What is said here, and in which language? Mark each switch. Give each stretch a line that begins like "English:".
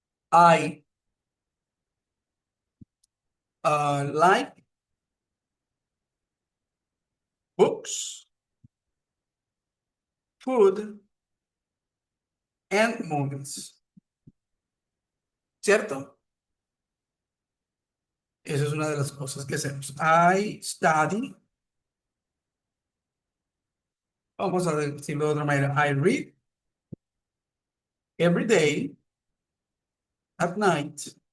English: I like books, food, and movies.
Spanish: ¿Cierto? Esa es una de las cosas que hacemos.
English: I study.
Spanish: Vamos a decirlo de otra manera.
English: I read every day at night.